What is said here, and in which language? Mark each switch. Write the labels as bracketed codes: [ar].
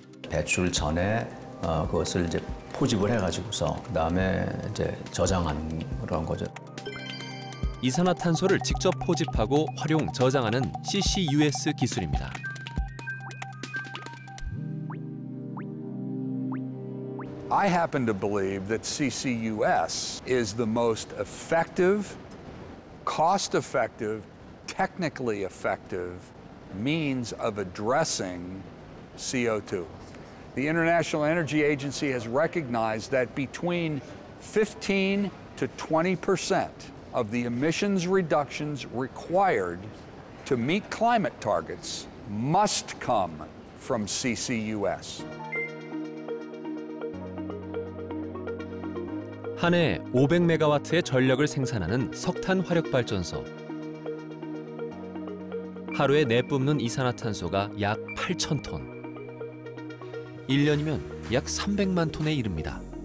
[ko] 배출 전에 그것을 이제 포집을 해가지고서 그다음에 이제 저장하는 그런 거죠. 이산화탄소를 직접 포집하고 활용, 저장하는 CCUS 기술입니다. [en] I happen to believe that CCUS is the most effective, cost-effective, technically effective means of addressing CO2. The International Energy Agency has recognized that between 15 to 20% of the emissions reductions required to meet climate targets must come from CCUS. [ko] 한 해 500메가와트의 전력을 생산하는 석탄 화력발전소. 하루에 내뿜는 이산화탄소가 약 8,000톤. 1년이면 약 300만 톤에 이릅니다.